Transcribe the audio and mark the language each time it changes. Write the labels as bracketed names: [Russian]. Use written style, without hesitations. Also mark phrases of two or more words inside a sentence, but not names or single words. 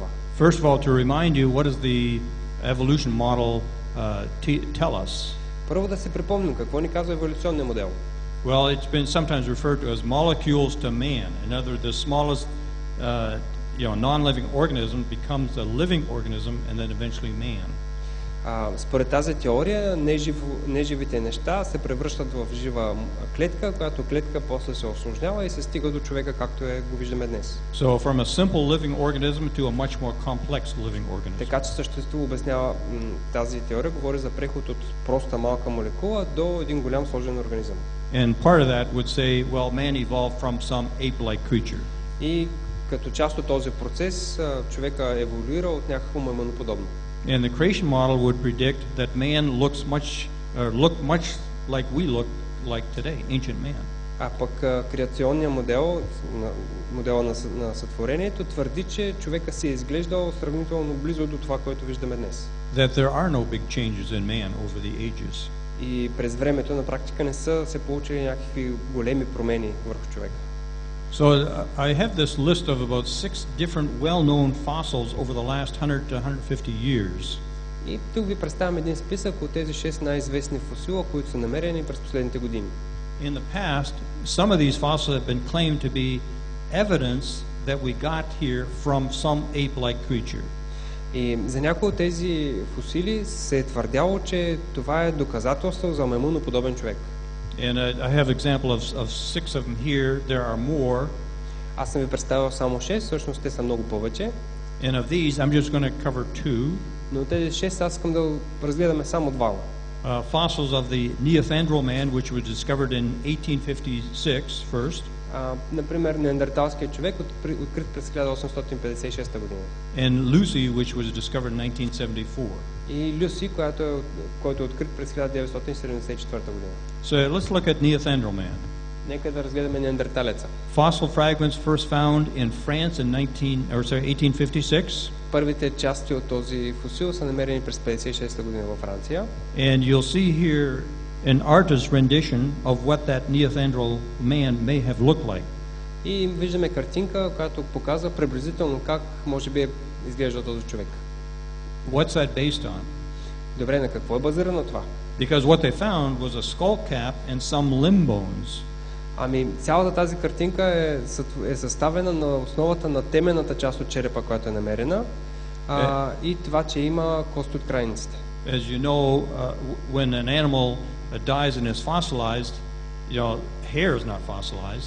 [English] First of all, to remind you, what does the evolution model tell us? [Bulgarian] Първо да се припомним какво ни казва еволюционния модел. [English] Well, it's been sometimes referred to as molecules to man. In other words, the smallest non-living organism becomes a living organism and then eventually man. [Bulgarian] Според тази теория, неживите неща се превръщат в жива клетка, която клетка после се осложнява и се стига до човека, както го виждаме днес. [English] So from a simple living organism to a much more complex living organism. [Bulgarian] Така че съществува, обяснява тази теория, говори за преход от проста малка молекула до един голям сложен организъм. [English] And part of that would say, well, man evolved from some ape-like creature. [Bulgarian] И като част от този процес, човека еволюира от някакво маймуноподобно. [English] And the creation model would predict that man look much like we look like today, ancient man. [Bulgarian] А пък креационният модела на сътворението твърди, че човека се е изглеждал сравнително близо до това, което виждаме днес. [English] That there are no big changes in man over the ages. [Bulgarian] И през времето на практика не са се получили някакви големи промени върху човека. [English] So I have this list of about 6 different well-known fossils over the last 100 to 150 years. [Bulgarian] И тук ви представям един списък от тези 6 най-известни фосила, които са намерени през последните години. [English] In the past, some of these fossils have been claimed to be evidence that we got here from some ape-like creature. [Bulgarian] И за някои от тези фосили се е твърдяло, че това е доказателство за маймуноподобен човек. [English] And I have example of 6 of them here. There are more. [Bulgarian] Аз съм ви представил само 6, всъщност те са много повече. [English] And of these, I'm just going to cover 2. [Bulgarian] Но тези 6 аз искам да разгледаме само два. [English] Fossils of the Neanderthal man, which was discovered in 1856 first. [Bulgarian] Например, неандерталският човек, открит през 1856 година. [English] And Lucy, which was discovered in 1974. [Bulgarian] И Люси, който е открит през 1974 година. [English] So let's look at Neanderthal man. [Bulgarian] Нека да разгледаме неандерталеца. [English] Fossil fragments first found in France in 1856. [Bulgarian] Първите части от този фосил са намерени през 56 година във Франция. [English] And you'll see here an artist's rendition of what that Neanderthal man may have looked like. [Bulgarian] И виждаме картинка, която показва приблизително как може би изглежда този човек. [English] What's that based on? [Bulgarian] Добре, на какво е базирано това? [English] Because what they found was a skull cap and some limb bones. [Bulgarian] Ами, цялата тази картинка е съставена на основата на темената част от черепа, която е намерена, и това, че има кост от крайниците. [English] As you know, when an animal dies and is fossilized, hair is not fossilized.